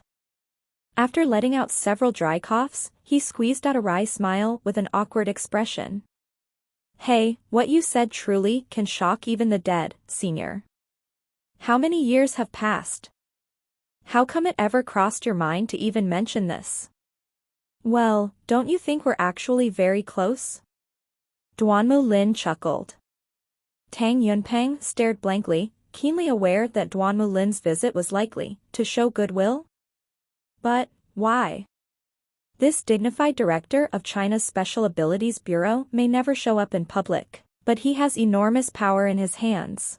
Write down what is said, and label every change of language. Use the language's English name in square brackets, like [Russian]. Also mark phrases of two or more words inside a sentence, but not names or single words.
[English] After letting out several dry coughs, he squeezed out a wry smile with an awkward expression. Hey, what you said truly can shock even the dead, senior. How many years have passed? How come it ever crossed your mind to even mention this? Well, don't you think we're actually very close? Duanmu Lin chuckled. Tang Yunpeng stared blankly, keenly aware that Duanmu Lin's visit was likely to show goodwill. But, why? This dignified director of China's Special Abilities Bureau may never show up in public, but he has enormous power in his hands.